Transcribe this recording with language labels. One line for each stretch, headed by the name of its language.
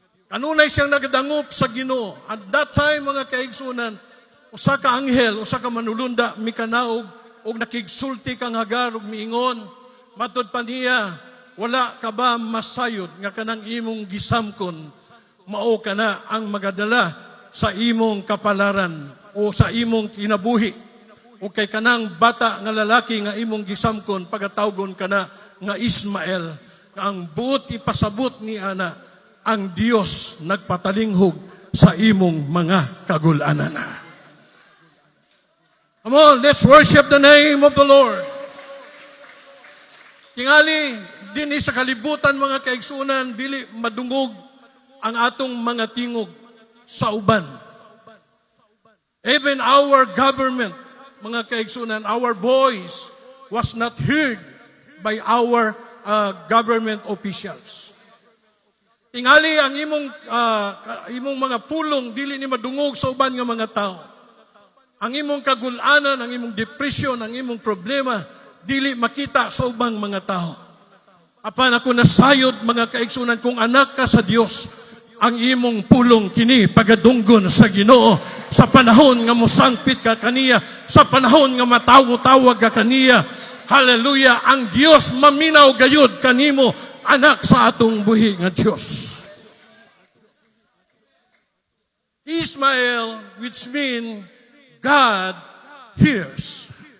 Cebuano: Kanunay siyang nagadangop sa Ginoo.
English: At that time,
Cebuano: mga kaigsunan, usa ka anghel, usa ka manulunda, mikanaog ug nakigsulti kang Hagar ug miingon, matud pa niya, wala ka ba masayod nga kanang imong gisamkon, mao kana ang magadala sa imong kapalaran o sa imong kinabuhi. O kay kanang bata nga lalaki nga imong gisamkon, pagatawgon kana nga Ismael, nga ang buot ipasabot ni ana, ang Dios nagpatalinghog sa imong mga kagul-anan.
English: Come on, let's worship the name of the Lord.
Cebuano: Tingali, din sa kalibutan, mga kaigsunan, dili madungog ang atong mga tingog sa uban.
English: Even our government,
Cebuano: mga kaigsunan,
English: our voice was not heard by our government officials.
Cebuano: Tingali ang imong mga pulong dili ni madungog sa uban nga mga tao. Ang imong kagul-anan, ang imong depression, ang imong problema dili makita sa ubang mga tao. Apan ako nasayod, mga kaigsunan, kung anak ka sa Dios, ang imong pulong kini pagadunggon sa Ginoo sa panahon nga mosangpit ka kaniya, sa panahon nga matawo-tawag ka kaniya, Hallelujah. Ang Dios maminaw gayud kanimo, anak sa atong buhi nga Dios.
English: Ismael, which mean God hears.